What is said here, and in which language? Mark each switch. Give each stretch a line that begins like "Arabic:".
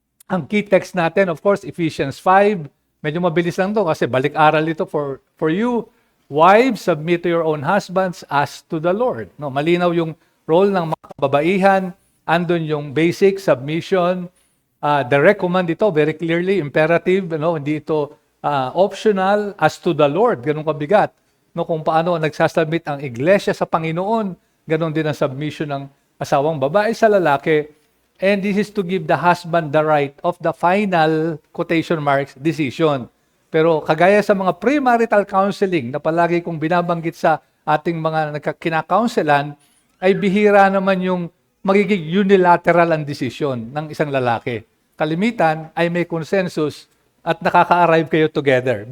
Filipino: Ang key text natin,
English: of course,
Filipino: Ephesians 5. Medyo mabilis lang to kasi balik-aral ito
English: for you. Wives, submit to your own husbands as to the Lord.
Filipino: No, malinaw yung role ng mga kababaihan. Andun yung basic submission. Direct command ito,
English: very clearly, imperative.
Filipino: Hindi ito optional,
English: as to the Lord.
Filipino: Ganun kabigat. Kung paano nagsasubmit ang iglesia sa Panginoon, ganun din ang submission ng asawang babae sa lalaki.
English: And this is to give the husband the right of the final, quotation marks, decision.
Filipino: Pero kagaya sa mga premarital counseling na palagi kong binabanggit sa ating mga kinakaunselan, ay bihira naman yung magiging unilateral ang desisyon ng isang lalaki. Kalimitan ay may consensus at nakaka-arrive kayo together.